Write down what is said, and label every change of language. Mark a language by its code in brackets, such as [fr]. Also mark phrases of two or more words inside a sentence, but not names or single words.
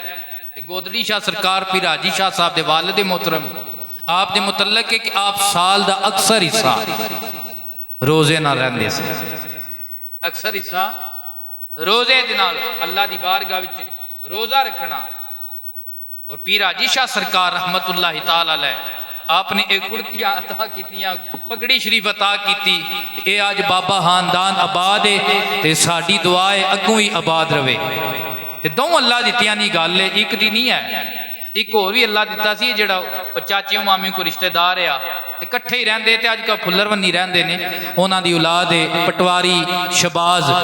[pa] تے گودڑی شاہ سرکار پیر حاجی شاہ صاحب دے والد محترم آپ دے متعلق ہے کہ آپ سال دا اکثر حصہ روزے نال رہندے سی اکثر حصہ روزے دے نال اللہ دی بارگاہ وچ روزہ رکھنا. اور پیر حاجی شاہ سرکار [ar] رحمة الله تعالى عليه [pa] آپنے اک کرتیاں عطا کیتیاں پگڑی شریف عطا کی یہ اج بابا خاندان آباد ہے تے ساڈی دعا ہے اگوں ہی آباد رہوے تے دو اللہ دتیاں دی گل ہے اک دی نہیں ہے اک ہور بھی اللہ دتا سی جیہڑا چاچے مامی کو رشتیدار آ تے اکٹھے ہی رہندے تے اجکل پھلروانی رہندے نے انہاں دی اولاد ہے پٹواری شہباز